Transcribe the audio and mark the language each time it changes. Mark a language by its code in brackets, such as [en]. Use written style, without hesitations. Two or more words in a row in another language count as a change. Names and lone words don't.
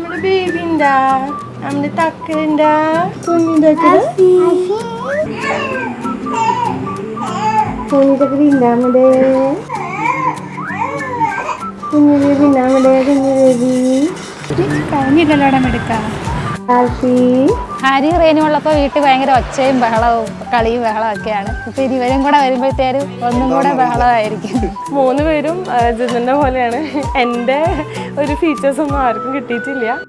[ml] baby inda. Amne takkinda. Kunni takkinda. Kunni takkinda amde. Kunni baby inda amde kunni baby. കഴിഞ്ഞില്ലല്ലോടം എടുക്കാം. ഹാരി റേനും ഉള്ളപ്പോൾ വീട്ടിൽ ഭയങ്കര ഒച്ചയും ബഹളവും കളിയും ബഹളമൊക്കെയാണ്. ഇപ്പൊ ഇരുവരും കൂടെ വരുമ്പോഴത്തേരും ഒന്നും കൂടെ ബഹളമായിരിക്കും. 3 പേരും ജിന്നിന്റെ പോലെയാണ്. എൻ്റെ ഒരു ഫീച്ചേഴ്സ് ഒന്നും ആർക്കും കിട്ടിയിട്ടില്ല.